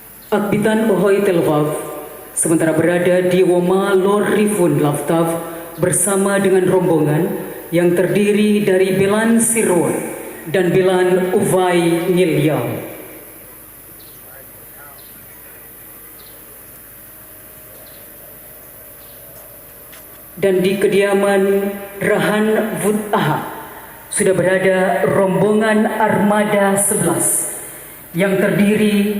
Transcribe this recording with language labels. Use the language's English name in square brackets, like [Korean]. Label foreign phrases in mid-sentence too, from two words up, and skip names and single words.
[Indonesian] Akbitan Ohoy Telvav sementara berada di Woma Lor Rifun Laftav bersama dengan rombongan yang terdiri dari Belan Sirwat dan Belan Uvai Ngilyam. Dan di kediaman Rahan Vutaha sudah berada rombongan armada 11 yang terdiri